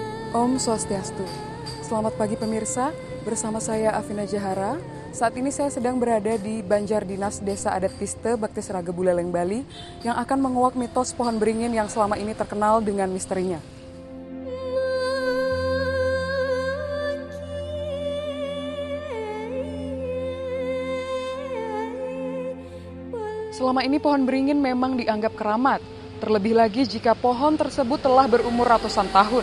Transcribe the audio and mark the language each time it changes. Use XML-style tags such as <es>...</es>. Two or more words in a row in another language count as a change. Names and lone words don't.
<ban>Om Swastiastu.</ban> <id>Selamat pagi pemirsa, bersama saya Afina Jahara. Saat ini saya sedang berada di Banjar Dinas Desa Adat Tiste, Bakti Seraga Buleleng, Bali, yang akan menguak mitos pohon beringin yang selama ini terkenal dengan misterinya. Selama ini pohon beringin memang dianggap keramat, terlebih lagi jika pohon tersebut telah berumur ratusan tahun.</id>